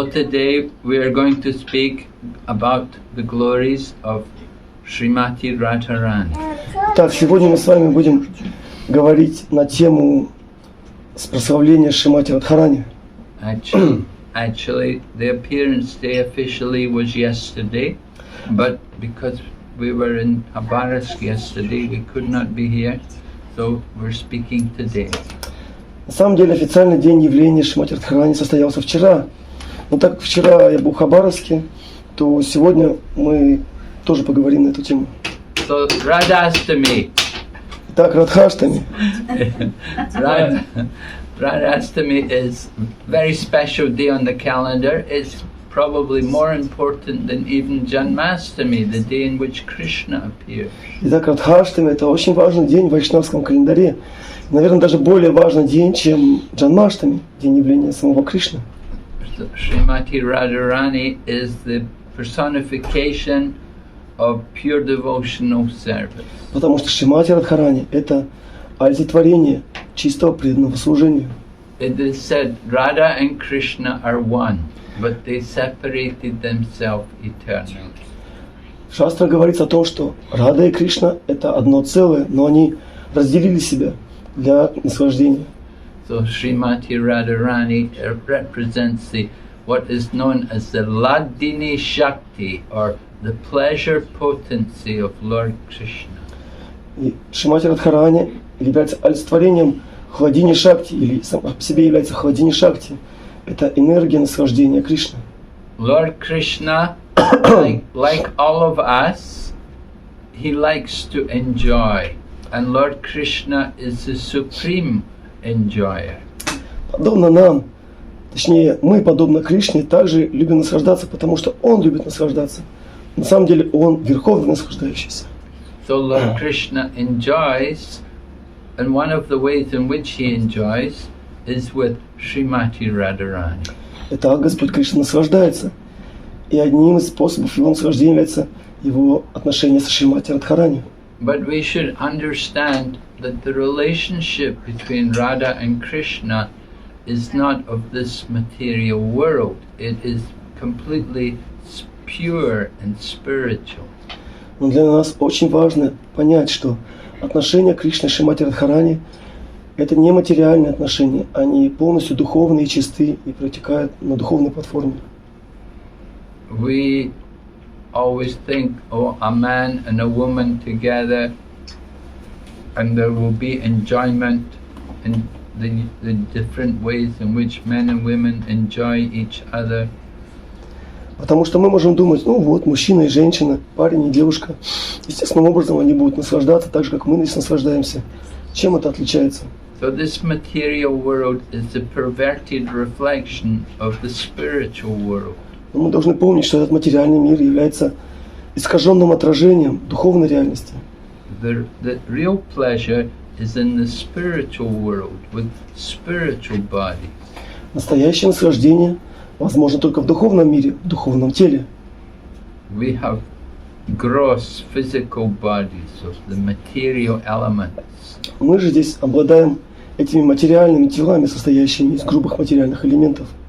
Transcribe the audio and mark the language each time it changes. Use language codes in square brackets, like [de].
[en] So today we are going to speak about the glories of Srimati Radharani. [ru] Так, сегодня мы с вами будем говорить на тему прославления Шримати Радхарани. [en] Actually, the appearance day officially was yesterday, but because we were in Khabarovsk yesterday, we could not be here, so we're speaking today. [ru] На самом деле официальный день явления Шримати Радхарани состоялся вчера. Но так как вчера я был в Хабаровске, то сегодня мы тоже поговорим на эту тему. [en] So Radhastami. [ru] Итак, Радхаштами. [en] Radhastami is a very special day on the calendar. It's probably more important than even Janmastami, the day in which Krishna appears. [ru] Итак, Радхаштами – это очень важный день в вайшнавском календаре. Наверное, даже более важный день, чем Джанмаштами, день явления самого Кришны. [en] So, Srimati Radharani is the personification of pure devotional service. [ru] Потому что Шримати Радхарани – это олицетворение чистого преданного служения. [en] It is said Radha and Krishna are one, but they separated themselves eternally. [ru] В Шастре говорится о том, что Рада и Кришна – это одно целое, но они разделили себя для наслаждения. [en] So Srimati Radharani represents what is known as the Ladini Shakti, or the pleasure potency of Lord Krishna. [ru] И Шримати Радхарани является олицетворением хладини Шакти, или сам по себе является хладини Шакти. Это энергия наслаждения Кришны. [en] Lord Krishna, like all of us, he likes to enjoy, and Lord Krishna is the supreme enjoyer. [ru] Подобно нам, точнее, мы, подобно Кришне, также любим наслаждаться, потому что Он любит наслаждаться. На самом деле, Он верховный наслаждающийся. [en] So Lord Krishna enjoys, and one of the ways in which he enjoys is with Srimati Radharani. [ru] Итак, Господь Кришна наслаждается. И одним из способов Его наслаждения является Его отношение со Шримати Радхарани. [en] But we should understand that the relationship between Radha and Krishna is not of this material world. It is completely pure and spiritual. [ru] Но для нас очень важно понять, что отношения Кришны и Шримати Радхарани – это не материальные отношения, они полностью духовные и чисты и протекают на духовной платформе. [en] We always think, oh, a man and a woman together, and there will be enjoyment in the different ways in which men and women enjoy each other. [ru] Потому что мы можем думать, ну вот, мужчина и женщина, парень и девушка, естественным образом они будут наслаждаться так же, как мы здесь наслаждаемся. Чем это отличается? [en] So this material world is a perverted reflection of the spiritual world. [ru] Но мы должны помнить, что этот материальный мир является искаженным отражением духовной реальности. [en] The real pleasure is in the spiritual world with spiritual bodies. [ru] Настоящее наслаждение возможно только в духовном мире, в духовном теле. [en] We have gross physical bodies of the material elements. [ru] Мы же здесь обладаем этими материальными телами, состоящими из грубых материальных элементов.